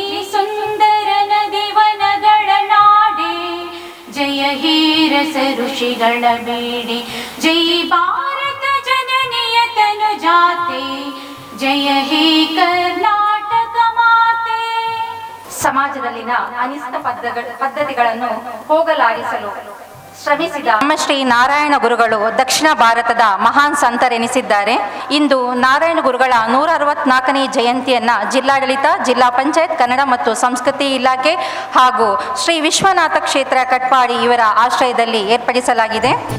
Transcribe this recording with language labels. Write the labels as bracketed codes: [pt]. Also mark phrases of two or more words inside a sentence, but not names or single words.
[kn] ಸುಂದರ ನದಿ ವನಗಳ ನಾಡೆ, ಜಯ ಹೇ ರಸ ಋಷಿಗಳ ಬೇಡೆ, जय ಭಾರತ ಜನನಿಯ ತನು ಜಾತೆ, ಜಯ ಹೇ ಕರ್ನಾಟಕ ಮಾತೆ. ಸಮಾಜದಲ್ಲಿನ ಅನಿಷ್ಟ ಪದ್ಧತಿಗಳನ್ನು ಹೋಗಲಾಡಿಸಲು ಶ್ರಮಿಸಿದ ಶ್ರೀ ನಾರಾಯಣ ಗುರುಗಳು ದಕ್ಷಿಣ ಭಾರತದ ಮಹಾನ್ ಸಂತರೆನಿಸಿದ್ದಾರೆ. ಇಂದು ನಾರಾಯಣ ಗುರುಗಳ 164ನೇ ಜಯಂತಿಯನ್ನು ಜಿಲ್ಲಾಡಳಿತ, ಜಿಲ್ಲಾ ಪಂಚಾಯತ್, ಕನ್ನಡ ಮತ್ತು ಸಂಸ್ಕೃತಿ ಇಲಾಖೆ ಹಾಗೂ ಶ್ರೀ ವಿಶ್ವನಾಥ ಕ್ಷೇತ್ರ ಕಟ್ಪಾಡಿ ಇವರ ಆಶ್ರಯದಲ್ಲಿ ಏರ್ಪಡಿಸಲಾಗಿದೆ.